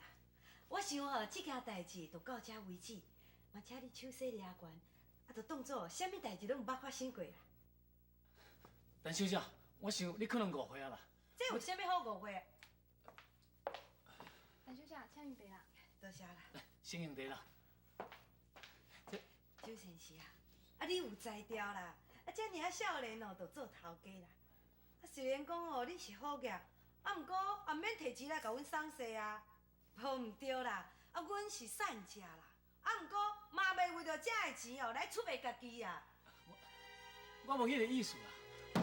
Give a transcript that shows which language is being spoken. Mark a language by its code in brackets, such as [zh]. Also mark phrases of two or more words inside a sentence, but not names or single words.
[nan] 我想吼，这件代志就到这为止，嘛请你手势抓悬，啊，就当作啥物代志拢毋捌发生过啦。陈小姐，我想你可能误会啊啦。这有啥物好误会？陈小姐，请用茶啦。多谢啦。来，先用茶啦。周先生啊，啊你有才调啦，啊遮尔少年哦，就做头家啦。啊虽然讲哦你是好业，啊毋过也免摕钱来甲阮送细啊，无毋对啦。啊阮是善家啦，啊毋过嘛袂为着这个钱哦来出卖家己啊。我无迄个意思啦。